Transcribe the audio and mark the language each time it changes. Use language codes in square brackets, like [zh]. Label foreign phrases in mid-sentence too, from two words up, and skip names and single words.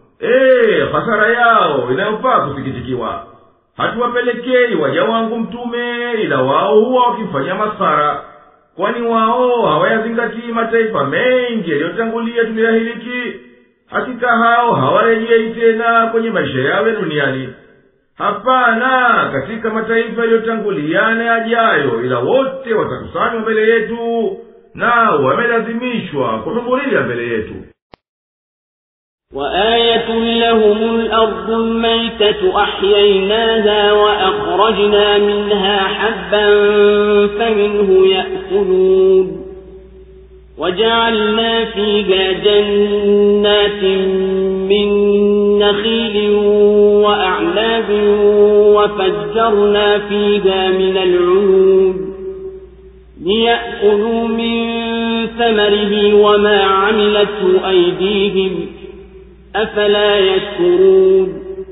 [sw] Hasara yao inayofaa kusikitikiwa. Hatuwapelekei waja wangu mtume ila wao huwa wakifanya masara, kwani wao hawayazingatii mataifa mengi yaliyotangulia tuliyahiliki. Hakika hao hawarejei tena kwenye maisha yao ya duniani. Hapana katika mataifa yaliyotangulia na yajayo, ila wote watakusanywa mbele yetu, nao wamelazimishwa kuhudhuria mbele yetu. [ar] وآية لهم الأرض الميتة أحييناها وأخرجنا منها حبا فمنه يأكلون وجعلنا فيها جنات من نخيل وأعناب وفجرنا فيها من العيون ليأكلوا من ثمره وما عملته أيديهم أفلا يشكرون